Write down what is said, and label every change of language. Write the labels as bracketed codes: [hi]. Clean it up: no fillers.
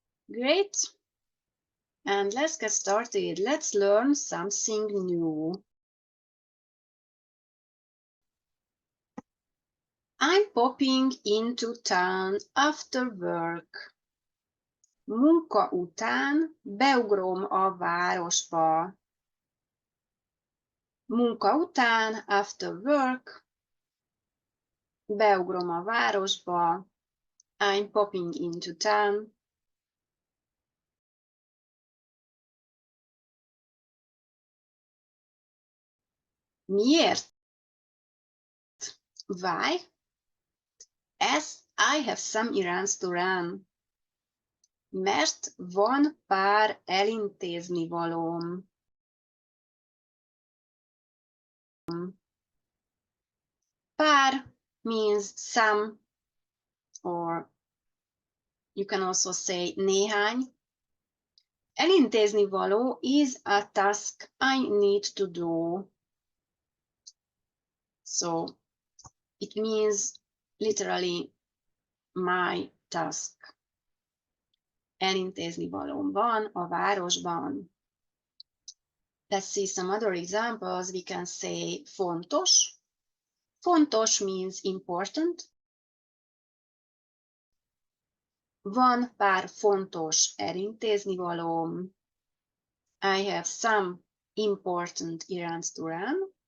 [en] Great. And let's get started. Let's learn something new. I'm popping into town after work. [hu] Munka után beugrom a városba. Munka után, [en] after work, [hu] beugrom a városba. [en] I'm popping into town. [hu] Miért? [en] Why? As I have some errands to run. [hu] Mert van pár elintéznivalóm. [en] Pár means some, or you can also say néhány. Elintéznivaló is a task I need to do. So it means literally my task. [hu] Elintéznivalóm van a városban. [en] Let's see some other examples. We can say fontos. Fontos means important. [hu] Van pár fontos elintéznivalóm. [en] I have some important errands to run.